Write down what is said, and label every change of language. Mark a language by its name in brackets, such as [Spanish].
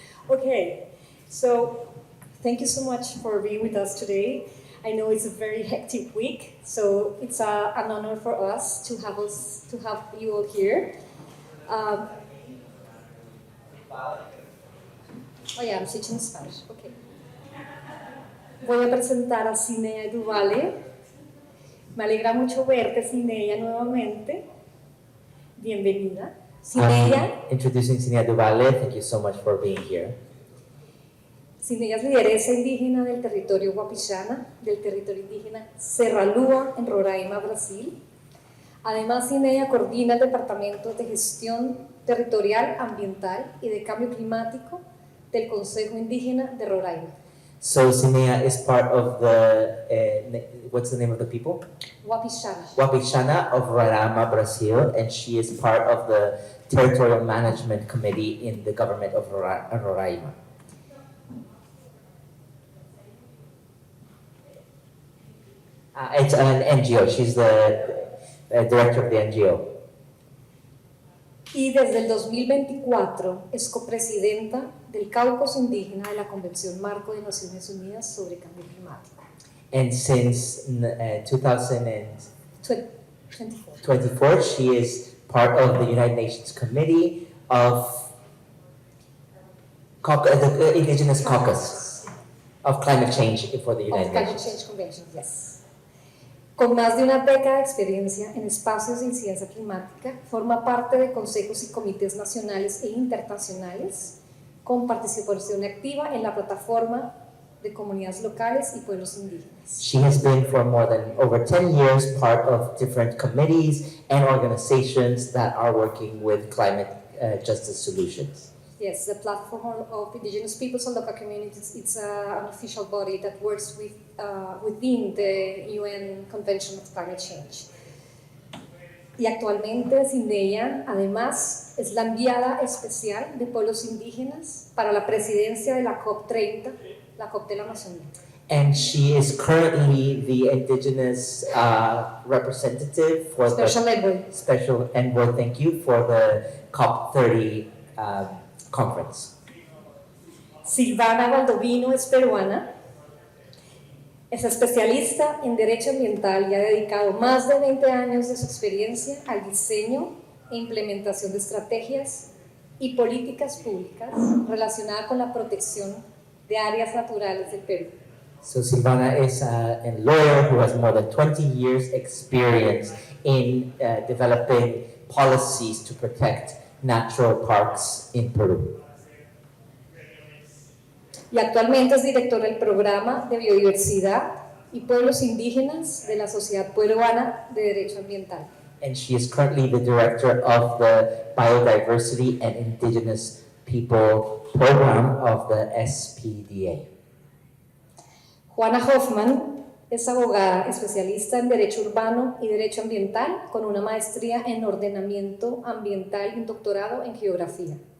[English] Okay, so thank you so much for being with us today. I know it's a very hectic week, so it's an honor for us to have you all here. Oh yeah, I'm switching to Spanish. [Spanish] Okay. Voy a presentar a Sinea du Vale. Me alegra mucho verte, Sinea, nuevamente. Bienvenida. Sinea. [English] Introducing Sinea du Vale. Thank you so much for being here. [Spanish] Sinea es lideresa indígena del territorio Guapixana, del territorio indígena Serralúa, en Roraima, Brasil. Además, Sinea coordina el Departamento de Gestión Territorial, Ambiental y de Cambio Climático del Consejo Indígena de Roraima. [English] So Sinea is part of the, what's the name of the people? Guapixana. Wapixana of Roraima, Brazil, and she is part of the Territorial Management Committee in the government of Roraima. It's an NGO. She's the director of the NGO. [Spanish] Y desde el 2024 es copresidenta del Caucus Indígena de la Convención Marco de Naciones Unidas sobre Cambio Climático. [English] And since 2024, 24. she is part of the United Nations Committee of the Indigenous Caucus of Climate Change for the United Of Climate Nations. Change Convention, yes. [Spanish] Con más de una década de experiencia en espacios de incidencia climática, forma parte de consejos y comités nacionales e internacionales con participación activa en la plataforma de comunidades locales y pueblos indígenas. [English] She has been for more than over 10 years part of different committees and organizations that are working with climate justice solutions. Yes, the Platform of Indigenous Peoples and Local Communities, it's an official body that works within the UN Convention of Climate Change. [Spanish] Y actualmente Sinea, además, es la enviada especial de pueblos indígenas para la presidencia de la COP30, la COP de la Amazonía. [English] And she is currently the indigenous representative for Special the Envoy. special envoy, thank you, for the COP30 conference. [Spanish] Silvana Valdovino es peruana, es especialista en Derecho Ambiental y ha dedicado más de 20 años de su experiencia al diseño e implementación de estrategias y políticas públicas relacionadas con la protección de áreas naturales del Perú. [English] So Silvana is a lawyer who has more than 20 years experience in developing policies to protect natural parks in Peru. [Spanish] Y actualmente es directora del Programa de Biodiversidad y Pueblos Indígenas de la Sociedad Peruana de Derecho Ambiental. [English] And she is currently the director of the Biodiversity and Indigenous People Program of the SPDA. [Spanish] Juana Hoffman es abogada especialista en Derecho Urbano y Derecho Ambiental con una maestría en Ordenamiento Ambiental y un doctorado en Geografía.